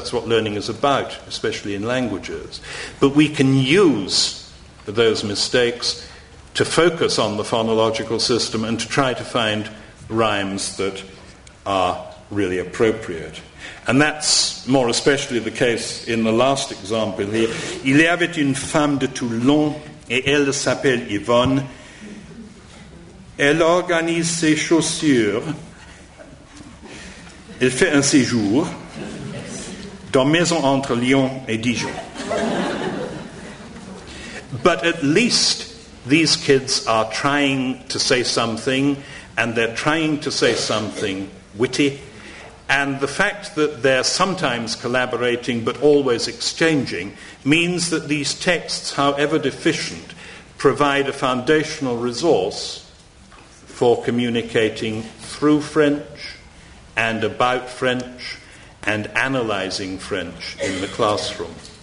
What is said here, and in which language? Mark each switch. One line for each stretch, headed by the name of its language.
English: That's what learning is about, especially in languages. But we can use those mistakes to focus on the phonological system and to try to find rhymes that are really appropriate. And that's more especially the case in the last example here.
French: Il y avait une femme de Toulon et elle s'appelle Yvonne. Elle organise ses chaussures. Elle fait un séjour dans maison entre Lyon et Dijon.
English: But at least these kids are trying to say something, and they're trying to say something witty. And the fact that they're sometimes collaborating but always exchanging means that these texts, however deficient, provide a foundational resource for communicating through French and about French and analysing French in the classroom.